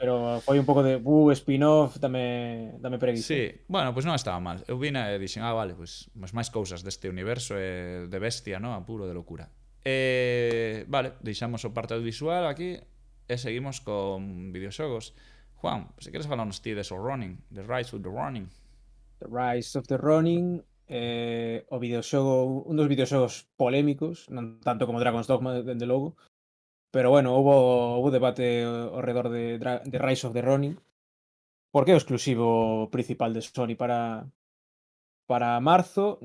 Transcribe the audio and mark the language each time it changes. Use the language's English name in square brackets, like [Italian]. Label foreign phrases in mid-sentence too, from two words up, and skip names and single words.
[Galician] pero foi un pouco de spin-off, dame preguiza. Sí, bueno, pois non estaba mal. Eu vine e dixen, vale, pois máis cousas deste universo de bestia, no? A puro de locura. Vale, deixamos o parte audiovisual aquí e seguimos con videoxogos. Juan, se queres falarnos ti de So Running, The Rise of the Running. The Rise of the Ronin, o videoxogo, un dos videoxogos polémicos, non tanto como Dragon's Dogma, dende logo, pero bueno, houve debate ao redor de Rise of the Ronin, porque é o exclusivo principal de Sony para marzo.